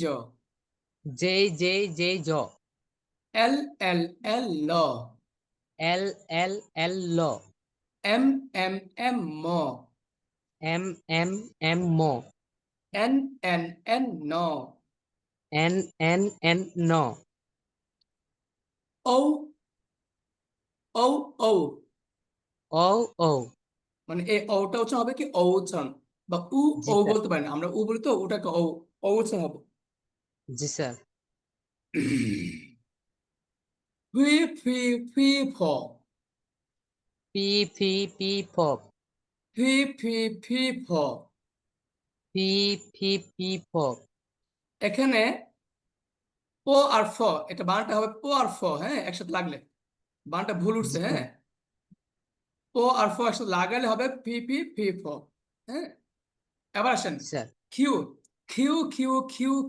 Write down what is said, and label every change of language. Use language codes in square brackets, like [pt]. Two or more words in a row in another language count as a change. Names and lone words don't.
[bn] জে জে জে জ। এল এল এল ল। এল এল এল ল। এম এম এম ম। এম এম এম ম। এন এন এন ন। এন এন এন ন। ও ও ও। ও ও। মানে এই ওটা হচ্ছে হবে কি ও উচ্চারণ, বা উ জি ও স্যার। বলতে পারি না আমরা, উ বলি তো ওটাকে ও, ও উচ্চারণ হবে। জি স্যার। ফি ফি ফি ফ। পি ফি পি ফ। ফি ফি ফি ফ। পি ফি পি ফ। এখানে প আর ফ, এটা বানানটা হবে প আর ফ, হ্যাঁ একসাথে লাগলে বানানটা ভুল জি উঠছে, স্যার। হ্যাঁ প আর ফ একসাথে লাগালে হবে ফি ফি ফি ফ। হ্যাঁ এবার আসেন জি স্যার। কিউ, কিউ কিউ কিউ খ।